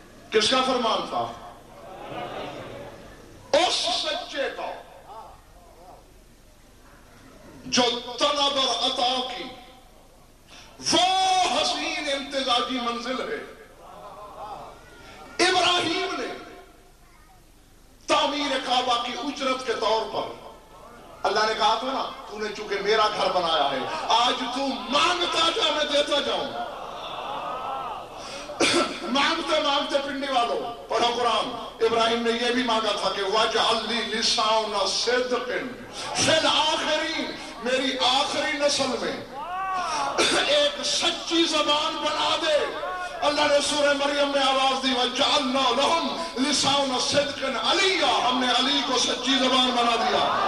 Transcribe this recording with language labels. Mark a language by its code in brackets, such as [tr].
[ur] کس کا فرمان تھا؟ اس سچے کا جو طلب اور عطا کی وہ حسین امتزاجی منزل ہے. ابراہیم نے تعمیر کعبہ کی اجرت کے طور پر اللہ نے کہا تھا نا تو نے چونکہ میرا گھر بنایا ہے آج تو مانگتا جا میں دیتا جاؤں. مانگتے مانگتے پنڈی والوں پڑھو قرآن. ابراہیم نے یہ بھی مانگا تھا کہ [ar] وَجْعَلْ لِي لِسَانَ صِدْقٍ فِي الْآخِرِينَ، [ur] میری آخری نسل میں ایک سچی زبان بنا دے. اللہ نے سورہ مریم میں آواز دی [ar] وَجَعَلْنَا لَهُمْ لِسَانَ صِدْقٍ عَلِيًّا، [ur] ہم نے علی کو سچی زبان بنا دیا.